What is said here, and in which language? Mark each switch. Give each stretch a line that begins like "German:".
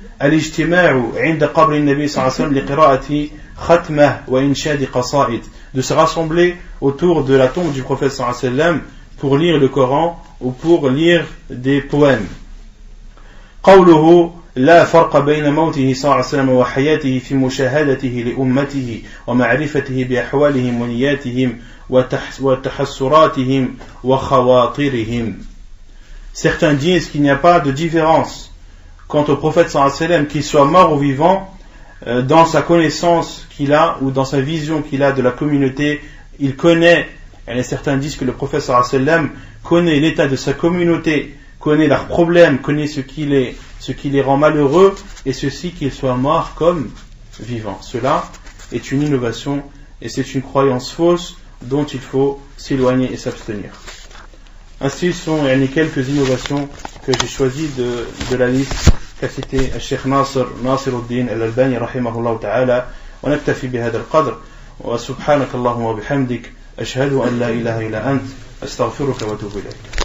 Arabic: الاجتماع عند قبر النبي صلى الله عليه وسلم لقراءة ختمة وإنشاد قصائد,
French: de se rassembler autour de la tombe du prophète صلى الله عليه وسلم pour lire le Coran ou pour lire des poèmes.
Arabic: قوله لا فرق بين موته صلى الله عليه وسلم وحياته في مشاهدته لأمته ومعرفته بأحوالهم ونياتهم وتحسراتهم وخواطرهم.
French: Certains disent qu'il n'y a pas de différence quant au prophète sallallahu alayhi wa sallam, qu'il soit mort ou vivant, dans sa connaissance qu'il a ou dans sa vision qu'il a de la communauté. Il connaît, et certains disent que le prophète sallallahu alayhi wa sallam connaît l'état de sa communauté, connaît leurs problèmes, connaît ce qui les rend malheureux, et ceci qu'il soit mort comme vivant. Cela est une innovation et c'est une croyance fausse dont il faut s'éloigner et s'abstenir. Ainsi sont quelques innovations que j'ai choisies de la liste qu'a cité Cheikh Nasiruddin Al-Albani rahimahullah ta'ala.
Arabic: ونكتفي بهذا القدر وسبحانك اللهم وبحمدك أشهد أن لا إله إلا أنت أستغفرك وأتوب إليك.